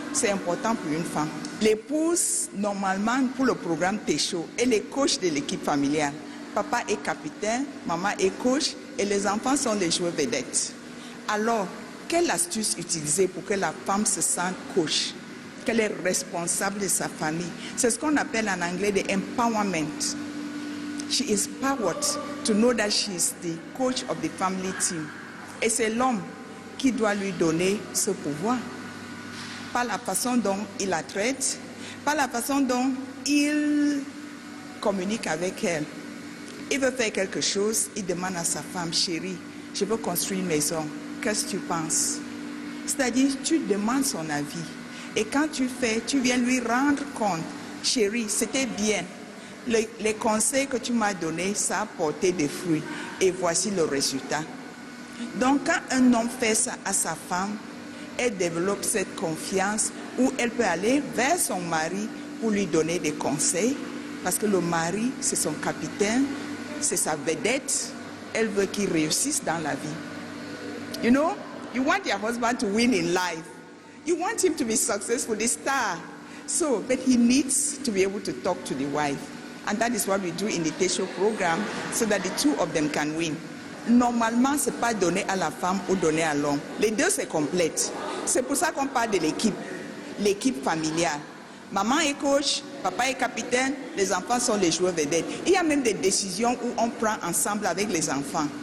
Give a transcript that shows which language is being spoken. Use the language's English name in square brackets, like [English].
[French] C'est important pour une femme. L'épouse, normalement, pour le programme Técho, elle est coach de l'équipe familiale. Papa est capitaine, maman est coach et les enfants sont les joueurs vedettes. Alors, quelle astuce utiliser pour que la femme se sente coach, qu'elle est responsable de sa famille? C'est ce qu'on appelle en anglais the empowerment. [English] She is powered to know that she is the coach of the family team. [French] Et c'est l'homme qui doit lui donner ce pouvoir. Par la façon dont il la traite, par la façon dont il communique avec elle. Il veut faire quelque chose, il demande à sa femme, chérie, je veux construire une maison. Qu'est-ce que tu penses? C'est-à-dire, tu demandes son avis. Et quand tu fais, tu viens lui rendre compte. Chérie, c'était bien. Les conseils que tu m'as donnés, ça a porté des fruits. Et voici le résultat. Donc, quand un homme fait ça à sa femme, elle développe cette confiance où elle peut aller vers son mari pour lui donner des conseils. Parce que le mari, c'est son capitaine, c'est sa vedette. Elle veut qu'il réussisse dans la vie. [English] You know, you want your husband to win in life. You want him to be successful, the star. So, but he needs to be able to talk to the wife. And that is what we do in the Técho program, so that the two of them can win. [French] Normalement, ce n'est pas donné à la femme ou donné à l'homme. Les deux, c'est complète. C'est pour ça qu'on parle de l'équipe familiale. Maman est coach, papa est capitaine, les enfants sont les joueurs vedettes. Il y a même des décisions où on prend ensemble avec les enfants.